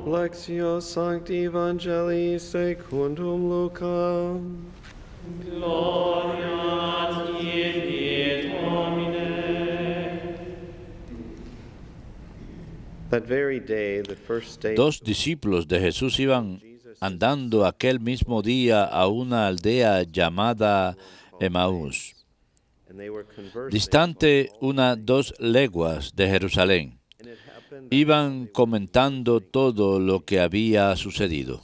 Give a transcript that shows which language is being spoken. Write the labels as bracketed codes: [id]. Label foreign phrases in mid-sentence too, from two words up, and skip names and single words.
[la] Lectio Sancti Evangelii secundum Lucam. Gloria tibi, Domine. [en] That very day, the first day. [es] Dos discípulos de Jesús iban andando aquel mismo día a una aldea llamada Emaús, distante unas 2 leguas de Jerusalén. Iban comentando todo lo que había sucedido.